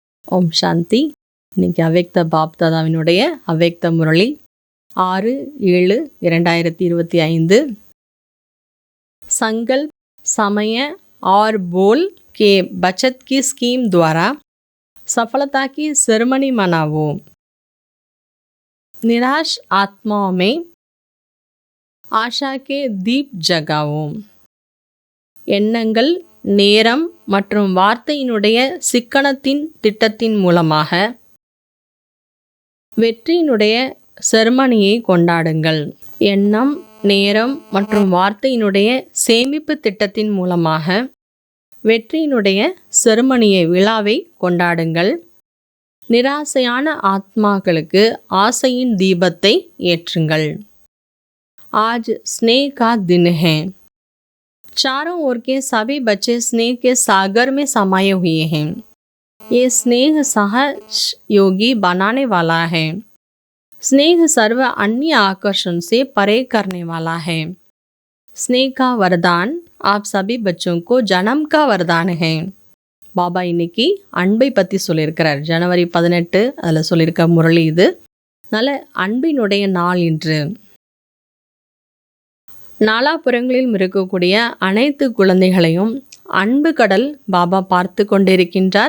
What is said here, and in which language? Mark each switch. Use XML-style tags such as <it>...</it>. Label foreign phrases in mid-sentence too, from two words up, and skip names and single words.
<ta>ஓம் சாந்தி. இன்னைக்கு அவ்யக்த பாப் தாதாவினுடைய அவ்யக்த முரளி 6/7/2025.</ta> <hi>संकल्प, समय और बोल के बचत की स्कीम द्वारा सफलता की सेरेमनी मनाओ। निराश आत्माओं में आशा के दीप जगाओ.</hi> <ta>எண்ணங்கள், நேரம் மற்றும் வார்த்தையினுடைய சிக்கனத்தின் திட்டத்தின் மூலமாக வெற்றியினுடைய செருமனியை கொண்டாடுங்கள். எண்ணம், நேரம் மற்றும் வார்த்தையினுடைய சேமிப்பு திட்டத்தின் மூலமாக வெற்றியினுடைய செருமனியை விழாவை கொண்டாடுங்கள். நிராசையான ஆத்மாக்களுக்கு ஆசையின் தீபத்தை ஏற்றுங்கள்.</ta> <hi>आज स्नेह का दिन है. चारों ओर के सभी बच्चे स्नेह के सागर में समाये हुए हैं. ये स्नेह सहज योगी बनाने वाला है. स्नेह सर्व अन्य आकर्षण से परे करने वाला है. स्नेह का वरदान आप सभी बच्चों को जन्म का वरदान है.</hi> <ta>பாபா இன்னைக்கு அன்பை பற்றி சொல்லியிருக்கிறார். ஜனவரி 18 அதில் சொல்லியிருக்க முரளி இது. நல்ல அன்பினுடைய நாள் இன்று. நாலாபுறங்களிலும் இருக்கக்கூடிய அனைத்து குழந்தைகளையும் அன்பு கடல் பாபா பார்த்து கொண்டிருக்கின்றார்.</ta>